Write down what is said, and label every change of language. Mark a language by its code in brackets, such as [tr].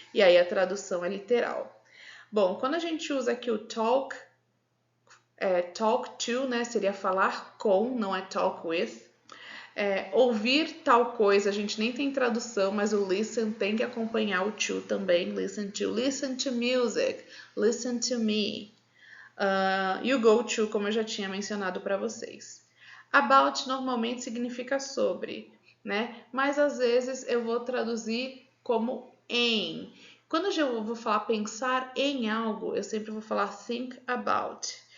[pt] E aí a tradução é literal. Bom, quando a gente usa aqui o talk to, né, seria falar com, não é talk with. Ouvir tal coisa, a gente nem tem tradução, mas o listen tem que acompanhar o to também. [en] Listen to music, listen to me. [pt] E o go to, como eu já tinha mencionado para vocês. About normalmente significa sobre. né? Mas às vezes eu vou traduzir como em. Quando eu vou falar pensar em algo, eu sempre vou falar think about.